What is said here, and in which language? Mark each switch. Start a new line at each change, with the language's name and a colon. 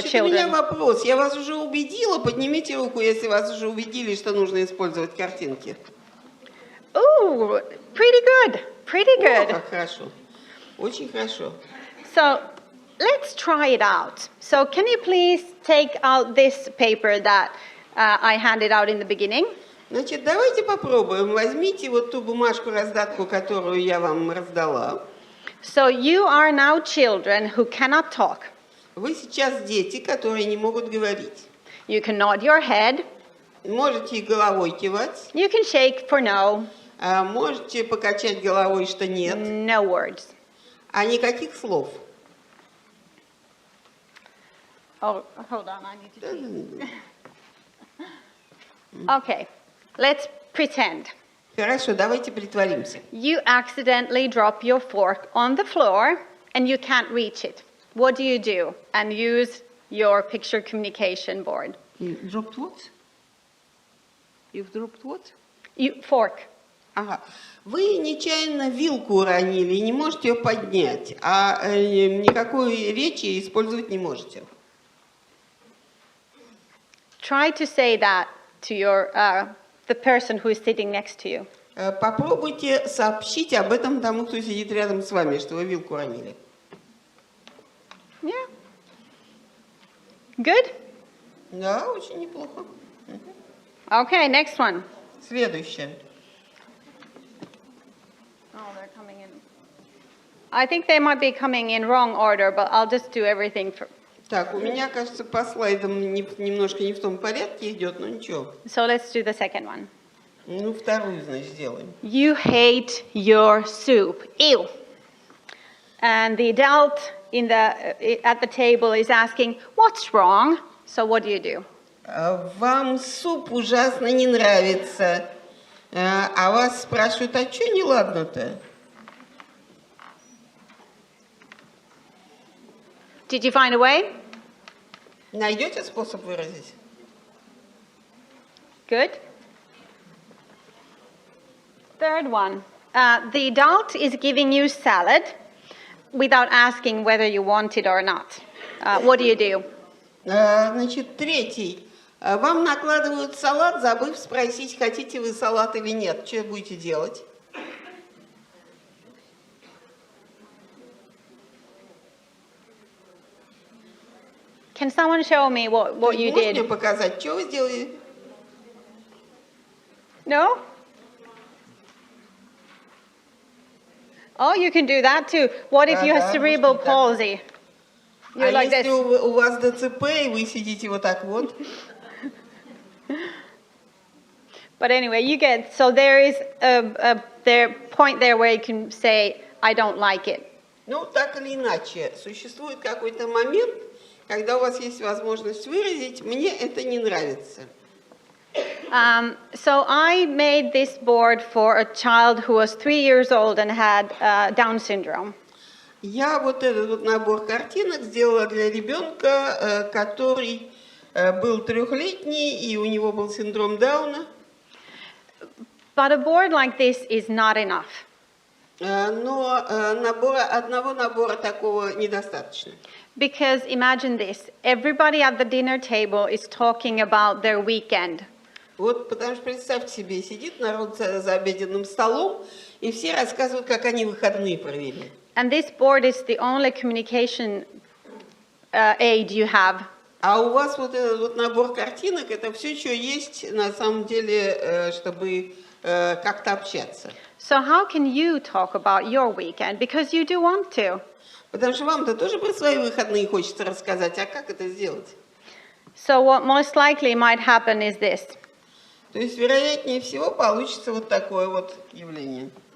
Russian: Значит, у меня
English: children.
Russian: вопрос. Я вас уже убедила? Поднимите руку, если вас уже убедили, что нужно использовать картинки.
English: Ooh, pretty good, pretty
Russian: О,
English: good.
Russian: как хорошо. Очень хорошо.
English: So let's try it out. So can you please take out this paper that I handed out in the beginning?
Russian: Значит, давайте попробуем. Возьмите вот ту бумажку-раздатку, которую я вам раздала.
English: So you are now children who cannot talk.
Russian: Вы сейчас дети, которые не могут говорить.
English: You can nod your head.
Russian: Можете и головой кивать,
English: You can shake for no.
Russian: можете покачать головой, что нет,
English: No words.
Russian: а никаких слов.
English: Oh, hold on, I need to see. Okay, let's pretend.
Russian: Хорошо, давайте притворимся.
English: You accidentally drop your fork on the floor and you can't reach it. What do you do? And use your picture communication board. You dropped what? You've dropped what? Fork.
Russian: Ага. Вы нечаянно вилку уронили и не можете ее поднять, а никакой речи использовать не можете.
English: Try to say that to your the person who is sitting next to you.
Russian: Попробуйте сообщить об этом тому, кто сидит рядом с вами, что вы вилку уронили.
English: Yeah. Good?
Russian: Да, очень неплохо.
English: Okay, next one.
Russian: Следующее.
English: Oh, they're coming in. I think they might be coming in wrong order, but I'll just do everything for.
Russian: Так, у меня, кажется, по слайдам немножко не в том порядке идет, но ничего.
English: So let's do the second one.
Russian: Ну, вторую, значит, сделаем.
English: You hate your soup. Ew. And the adult at the table is asking, what's wrong? So what do?
Russian: Вам суп ужасно не нравится, а вас спрашивают, а что неладно-то?
English: Did you find a way?
Russian: Найдете способ выразить?
English: Good. Third one. The adult is giving you salad without asking whether you want it or not. What do?
Russian: Значит, третий. Вам накладывают салат, забыв спросить, хотите вы салат или нет. Что будете делать?
English: Can someone show me what you
Russian: Можете мне
English: did?
Russian: показать, что вы сделали?
English: No? Oh, you can do that too. What if you have cerebral palsy? You're like
Russian: если
English: this.
Russian: у вас ДЦП, и вы сидите вот так вот?
English: But anyway, you get, so there is a point there where you can say, I don't like it.
Russian: Ну, так или иначе, существует какой-то момент, когда у вас есть возможность выразить, мне это не нравится.
English: So I made this board for a child who was 3 years old and had Down syndrome.
Russian: Я вот этот вот набор картинок сделала для ребенка, который был 3-летний, и у него был синдром Дауна.
English: But a board like this is not enough.
Russian: Но одного набора такого недостаточно.
English: Because imagine this, everybody at the dinner table is talking about their weekend.
Russian: Вот, потому что представьте себе, сидит народ за обеденным столом, и все рассказывают, как они выходные провели.
English: And this board is the only communication aid you have.
Russian: А у вас вот этот вот набор картинок, это все, что есть на самом деле, чтобы как-то общаться.
English: So how can you talk about your weekend? Because you do want to.
Russian: Потому что вам-то тоже про свои выходные хочется рассказать, а как это сделать?
English: So what most likely might happen is this.
Russian: То есть, вероятнее всего, получится вот такое вот явление.